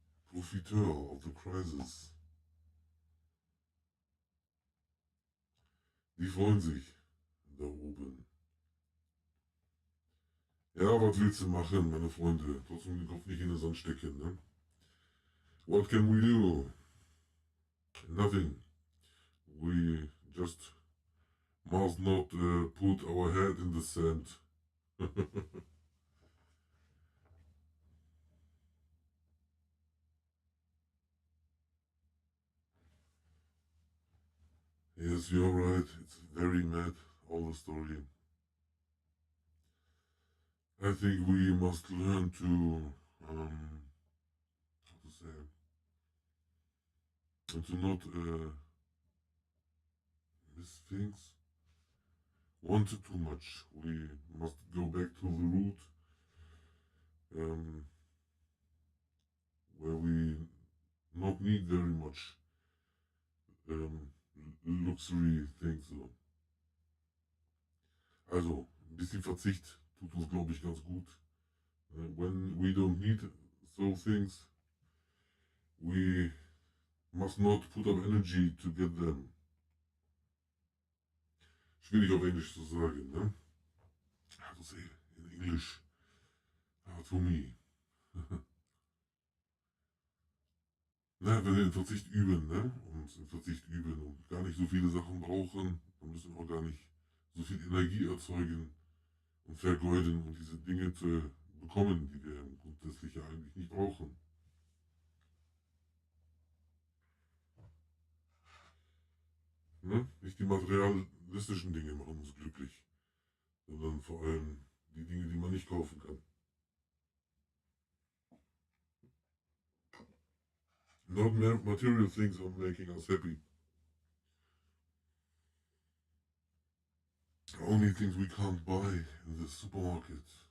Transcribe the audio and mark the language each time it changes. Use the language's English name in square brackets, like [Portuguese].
[English] Profiteur of the crisis. [German] Die freuen sich da oben. Ja, was willst du machen, meine Freunde? Trotzdem den Kopf nicht in den Sand stecken, ne? [English] What can we do? Nothing. We just must not put our head in the sand. Yes, you're right. It's very mad, all the story. I think we must learn to, how to say, and to not miss things, want it too much. We must go back to the root, where we not need very much luxury things. So. [German] Also, ein bisschen Verzicht tut uns, glaube ich, ganz gut. [English] When we don't need so things, we must not put up energy to get them. [German] Schwierig auf Englisch zu sagen, [English] ne? How to say in English? To me. [German] Na, wenn wir den Verzicht üben, ne? Und den Verzicht üben und gar nicht so viele Sachen brauchen, dann müssen wir auch gar nicht so viel Energie erzeugen und vergeuden, um diese Dinge zu bekommen, die wir grundsätzlich ja eigentlich nicht brauchen. Ne? Nicht die materialistischen Dinge machen uns glücklich, sondern vor allem die Dinge, die man nicht kaufen kann. [English] Not material things are making us happy. Only things we can't buy in the supermarket.